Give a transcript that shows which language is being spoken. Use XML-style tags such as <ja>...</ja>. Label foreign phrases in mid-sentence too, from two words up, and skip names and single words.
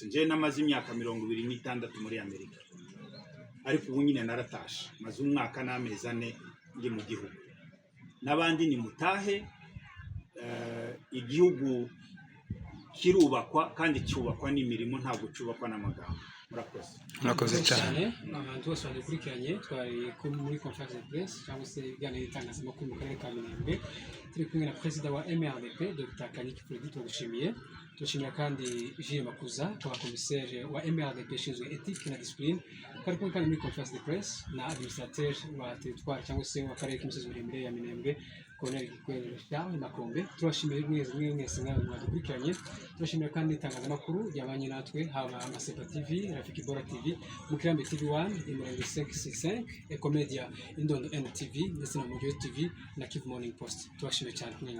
<rw>Nje namaze imyaka 26 muri Amerika, ariko ubu nyine naratashe, maze umwaka n'amezi 4 ndi mu gihugu. N'abandi ni mutahe. Igihugu kirubakwa, kandi cyubakwa n'imirimo, ntabwo cyubakwa n'amagambo. Murakoze cyane. Abantu bose badukurikiranye, twari muri</rw> <fr>conference de presse</fr> <rw>cyangwa se ibiganiro bitangazamakuru mu karere ka Minembwe, turi kumwe na perezida wa MRDP Dr Kanyiki Freddy. Turashimira kandi Jules Makuza, komiseri wa MRDP ushinzwe ethique na discipline. twari kumwe kandi muri</rw> <fr>conference de presse</fr> <rw>na administrateur wa territoire cyangwa se w'akarere k'imisozi miremire ya Minembwe Colonel Gikwere Charles Makombe. Turashimira mwese mwadukurikiranye, turashimira kandi itangazamakuru ryabanye natwe, haba Amasepa TV, Rafiki Bora TV, Mukirambi TV1, Imurenge 565, Ecomedia, Indondo NTV ndetse na Mojo TV na Kivu Morning Post.</rw>